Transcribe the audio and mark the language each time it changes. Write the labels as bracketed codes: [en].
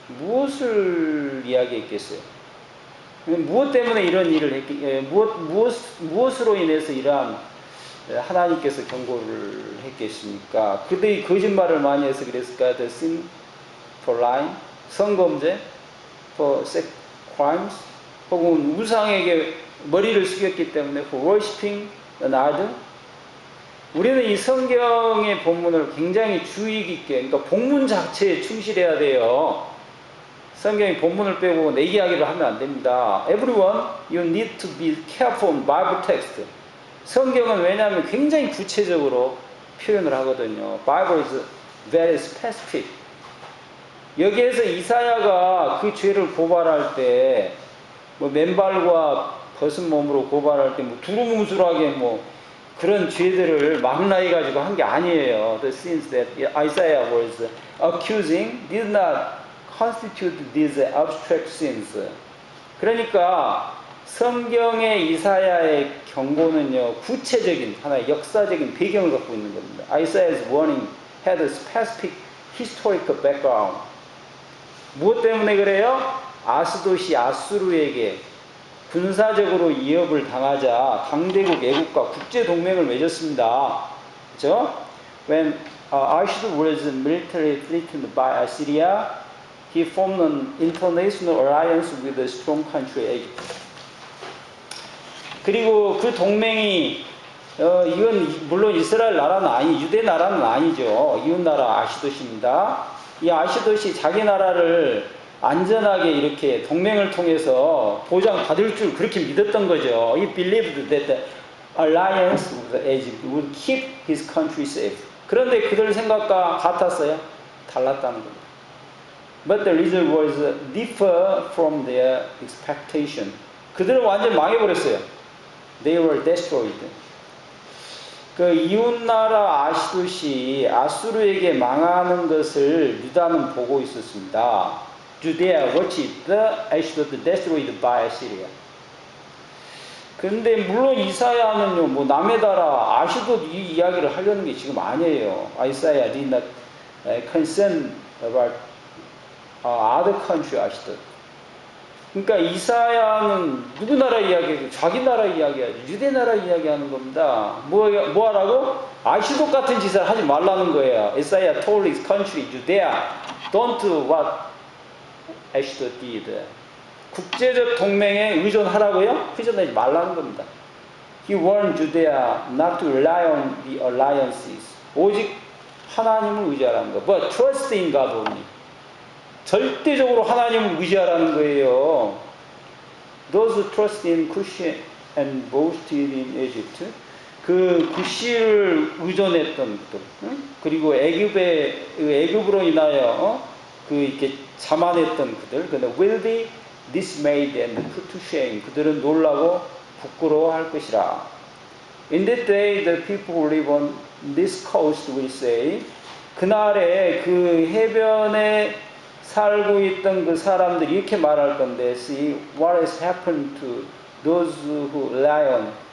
[ko] 무엇을 이야기했겠어요? 무엇 때문에 이런 일을 무엇으로 인해서 이러한 하나님께서 경고를 했겠습니까? 그들이 거짓말을 많이 해서 그랬을까요? [en] The sin for lying, [ko] 성범죄, [en] for sex crimes, [ko] 혹은 우상에게 머리를 숙였기 때문에 [en] for worshiping an idol. [ko] 우리는 이 성경의 본문을 굉장히 주의 깊게, 그러니까 본문 자체에 충실해야 돼요. 성경의 본문을 빼고 내 이야기를 하면 안 됩니다. [en] Everyone, you need to be careful on Bible text. [ko] 성경은 왜냐하면 굉장히 구체적으로 표현을 하거든요. [en] Bible is very specific. [ko] 여기에서 이사야가 그 죄를 고발할 때, 뭐 맨발과 벗은 몸으로 고발할 때, 뭐 두루뭉술하게 뭐 그런 죄들을 망라해 가지고 한 게 아니에요. [en] The sins that Isaiah was accusing did not constitute these abstract sins. [ko] 그러니까 성경의 이사야의 경고는요 구체적인 하나의 역사적인 배경을 갖고 있는 겁니다. [en] Isaiah's warning had a specific historical background. [ko] 무엇 때문에 그래요? 아스도시 아수르에게 군사적으로 위협을 당하자 강대국 애국과 국제 동맹을 맺었습니다. 그렇죠? [en] When Ashdod was militarily threatened by Assyria, he formed an international alliance with a strong country, Egypt. [ko] 그리고 그 동맹이 이건 물론 이스라엘 나라는 유대 나라는 아니죠. 이웃 나라 아시도시입니다. 이 아시도시 자기 나라를 안전하게 이렇게 동맹을 통해서 보장받을 줄 그렇게 믿었던 거죠. [en] He believed that the alliance with Egypt would keep his country safe. [ko] 그런데 그들 생각과 같았어요? 달랐다는 겁니다. [en] But the result was differ from their expectation. [ko] 그들은 완전 망해버렸어요. [en] They were destroyed. [ko] 그 이웃나라 아시도시 아수르에게 망하는 것을 유다는 보고 있었습니다. [en] Judea watched the Ashdod destroyed by Assyria. [ko] 근데 물론 이사야는요, 뭐 남의 나라 아시도 이 이야기를 하려는 게 지금 아니에요. [en] Isaiah did not concern about other country Ashdod. [ko] 그러니까 이사야는 누구 나라 이야기하고 자기 나라 이야기하죠. 유대 나라 이야기하는 겁니다. 뭐 하라고? 아시도 같은 짓을 하지 말라는 거예요. [en] Isaiah told his country, Judea, don't do what Ashdod did. [ko] 국제적 동맹에 의존하라고요? 의존하지 말라는 겁니다. [en] He warned Judea not to rely on the alliances. [ko] 오직 하나님을 의지하라는 거. [en] But trust in God only. [ko] 절대적으로 하나님을 의지하라는 거예요. [en] Those who trust in Cush and boasted in Egypt. [ko] 그 구시를 의존했던 것들, 그리고 애굽으로 인하여 그 이렇게 자만했던 그들, 근데 [en] will be dismayed and put to shame. [ko] 그들은 놀라고 부끄러워할 것이라. [en] In that day, the people who live on this coast will say. [ko] 그날에 그 해변에 살고 있던 그 사람들이 이렇게 말할 건데, [en] see what has happened to those who rely on.